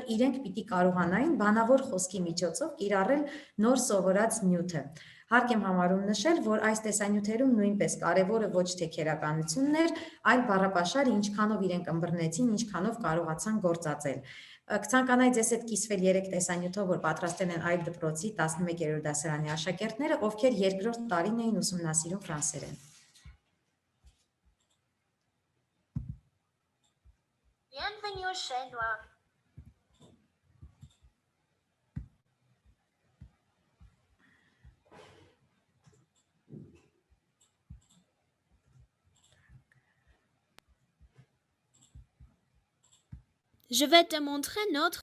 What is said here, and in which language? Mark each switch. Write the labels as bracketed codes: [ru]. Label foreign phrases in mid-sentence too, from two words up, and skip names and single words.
[hy] իրենք պիտի կարողանային բանավոր խոսքի միջոցով կիրառել նոր սովորած նյութը։ Հարկ եմ համարում նշել, որ այս տեսանյութերում նույնպես կարևորը ոչ թե քերականությունն էր, այլ բառապաշարը ինչքանով իրենք ըմբռնեցին, ինչքանով կարողացան գործածել։ Կցանկանայի ձեզ հետ կիսվել 3 տեսանյութով, որ պատրաստել են այլ դպրոցի 11-րդ դասարանի աշակերտները, ովքեր երկրորդ տարին էին ուսումնասիրում ֆրանսերեն։ [fr] Bienvenue chez nous. Je vais te montrer notre...